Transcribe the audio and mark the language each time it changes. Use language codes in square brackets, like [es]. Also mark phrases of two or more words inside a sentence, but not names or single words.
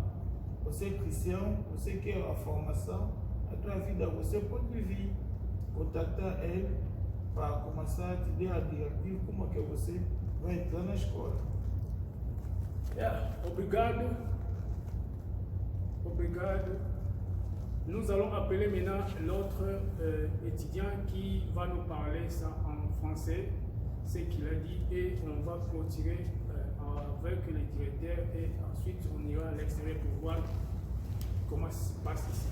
[pt] Você é cristão, você quer a formação, a tua vida você pode vir contactar ele para começar a te dar a diretiva como é que você vai entrar na escola. Obrigado. Obrigado. [fr] Nous allons appeler maintenant l'autre étudiant qui va nous parler ça en français, ce qu'il a dit, et on va clôturer avec le directeur et ensuite on ira à l'extérieur pour voir comment ça se passe ici.